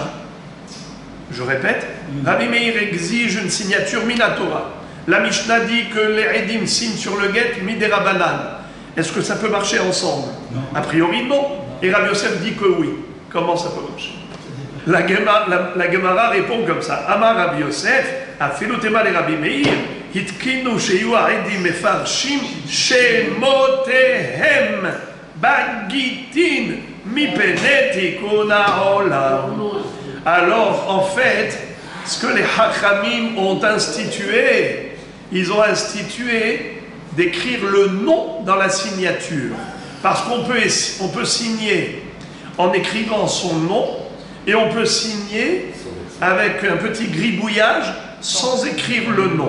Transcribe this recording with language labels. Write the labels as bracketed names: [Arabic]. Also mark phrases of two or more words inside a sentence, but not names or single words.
[French] Je répète, Rabbi Meir exige une signature minatora. La Mishnah dit que les Edim signent sur le guet midérabanan. Est-ce que ça peut marcher ensemble? Non. A priori non. Et Rabbi Yosef dit que oui. Comment ça peut marcher? La Gemara répond comme ça. [Hebrew] אמר רבי יוסף, אפילו תימא לרבי מאיר, התקינו שיהו העדים מפרשים שמותיהם בגיטין מפני תיקון העולם. [French] Alors, en fait, ce que les Hachamim ont institué, ils ont institué d'écrire le nom dans la signature. Parce qu'on peut signer en écrivant son nom, et on peut signer avec un petit gribouillage sans écrire le nom.